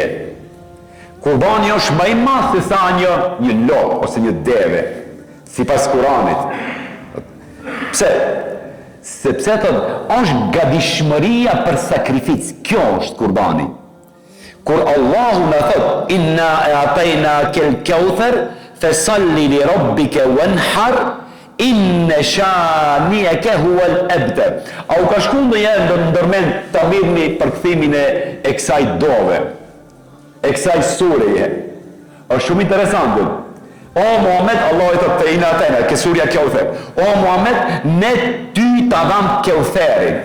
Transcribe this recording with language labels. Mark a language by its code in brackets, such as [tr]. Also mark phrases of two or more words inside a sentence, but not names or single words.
[sq] Kurbani është më i madh se sa një lopë ose një deve, sipas Kuranit. Pse? Sepse është gatishmëria për sakrificë. Kjo është kurbani. Kur Allahu na thot [ar] إنا أعطيناك الكوثر فصل لربك وانحر إن شانئك هو الأبتر. [sq] Au ka shku ndonjëherë ndërmend ta mirni përkthimin e kësaj dove, e kësaj sureje. Është shumë interesante. O Muhammed, Allah i thotë [ar] إنا أعطينا, [sq] ke surja Kawthar. O Muhammed, ne ty ta dham Kawtharin.